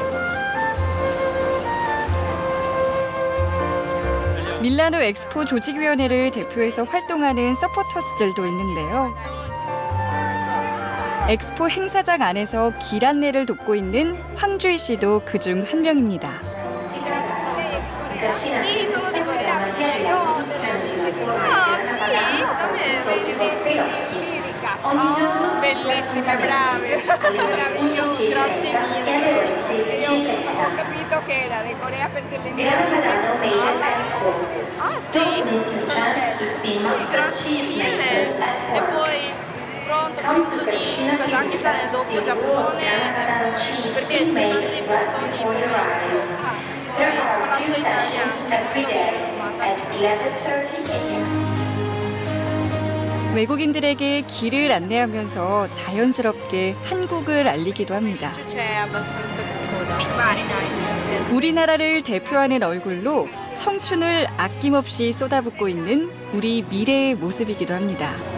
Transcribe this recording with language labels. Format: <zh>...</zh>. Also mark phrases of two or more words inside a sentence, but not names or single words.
<ko>밀라노 엑스포 조직위원회를 대표해서 활동하는 서포터스들도 있는데요. 엑스포 행사장 안에서 길 안내를 돕고 있는 황주희 씨도 그중 한 명입니다.</ko> <it>Bellissime, brave, meraviglioso, grazie mille. Io ho capito che era di Corea perché le mie amiche... Ah sì? Grazie mille. E poi pronto di Kazakistan e dopo Giappone e poi perché c'è tanti persone in pomeriggio. Poi pranzo italiano, molto bello, ma tantissimo.</it> <ko>외국인들에게 길을 안내하면서 자연스럽게 한국을 알리기도 합니다. 우리나라를 대표하는 얼굴로 청춘을 아낌없이 쏟아붓고 있는 우리 미래의 모습이기도 합니다.</ko>